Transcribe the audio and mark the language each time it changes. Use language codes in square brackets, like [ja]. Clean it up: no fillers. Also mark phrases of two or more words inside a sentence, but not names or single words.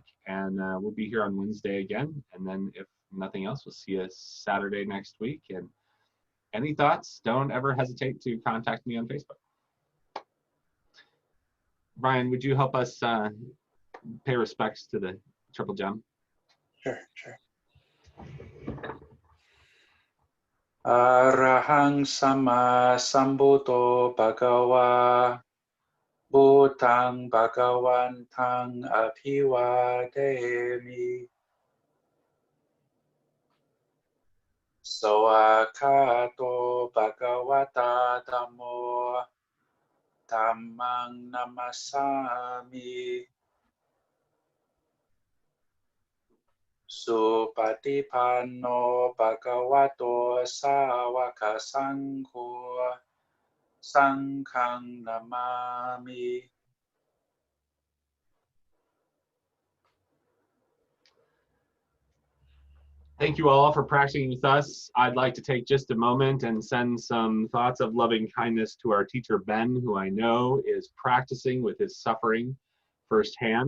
[en] And we'll be here on Wednesday again. And then if nothing else, we'll see you Saturday next week. And any thoughts, don't ever hesitate to contact me on Facebook. Brian, would you help us pay respects to the Triple Gem? Sure. [pi] Arahang sama sambuddho bhagava Bhutang bhagavantang abhivademi Soakato bhagavata dhammo Dhammang namasami Supatipanno bhagavato sāvaka saṅgho Saṅghang namami. [en] Thank you all for practicing with us. I'd like to take just a moment and send some thoughts of loving kindness to our teacher, Ben, who I know is practicing with his suffering firsthand.